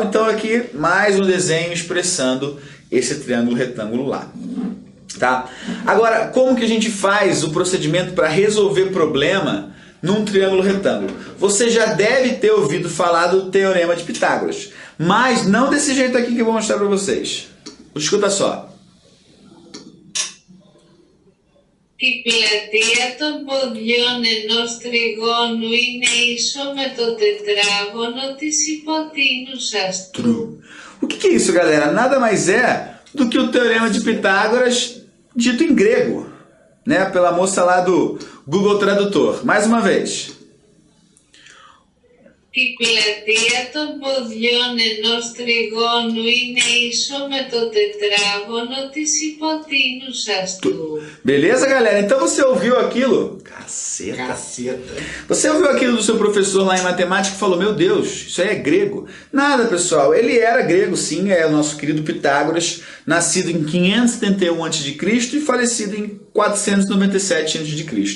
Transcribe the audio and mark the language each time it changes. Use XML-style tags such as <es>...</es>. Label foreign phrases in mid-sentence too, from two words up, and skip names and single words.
<pt>Então aqui mais um desenho expressando esse triângulo retângulo lá. Tá? Agora, como que a gente faz o procedimento para resolver problema num triângulo retângulo? Você já deve ter ouvido falar do Teorema de Pitágoras, mas não desse jeito aqui que eu vou mostrar para vocês. Escuta só.</pt> <el>Η πλατεία των ποδιών ενός τριγώνου είναι ίσο με το τετράγωνο της υποτείνουσας του.</el> <pt>O que é isso, galera? Nada mais é do que o Teorema de Pitágoras dito em grego, né? Pela moça lá do Google Tradutor. Mais uma vez.</pt> <el>Η πλατεία των ποδιών ενός τριγώνου είναι ίσο με το τετράγωνο της υποτείνουσας του.</el> <pt>Beleza, galera? Então você ouviu aquilo? Caceta. Você ouviu aquilo do seu professor lá em matemática e falou, meu Deus, isso aí é grego. Nada, pessoal. Ele era grego, sim. É o nosso querido Pitágoras, nascido em 571 a.C. e falecido em 497 a.C.</pt>